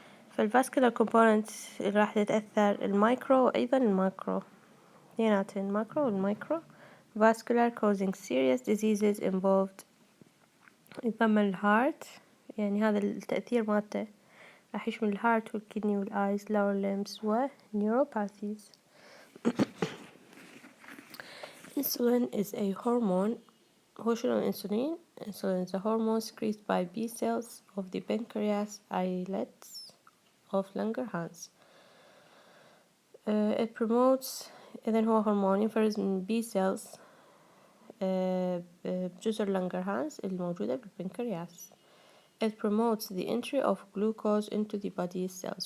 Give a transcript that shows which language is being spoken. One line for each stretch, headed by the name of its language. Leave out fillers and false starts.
Arabic: فالفاسكولار component راح تتأثر المايكرو وأيضا الماكرو اثنيناتهم الماكرو والمايكرو
English: vascular causing serious diseases involved
Arabic: يتضمن الهارت يعني هذا التأثير مالته راح يشمل الهارت والكدني والآيز
English: lower limbs
Arabic: ونeuropathies.
English: Insulin is a hormone.
Arabic: هو شنو الأنسولين؟
English: Insulin is a hormone secreted by B cells of the pancreas islets of Langerhans. It promotes
Arabic: إذن هو هرمون ينفرز من B cells بجزر لانجرهانز الموجودة بالبنكرياس.
English: It promotes the entry of glucose into the body cells.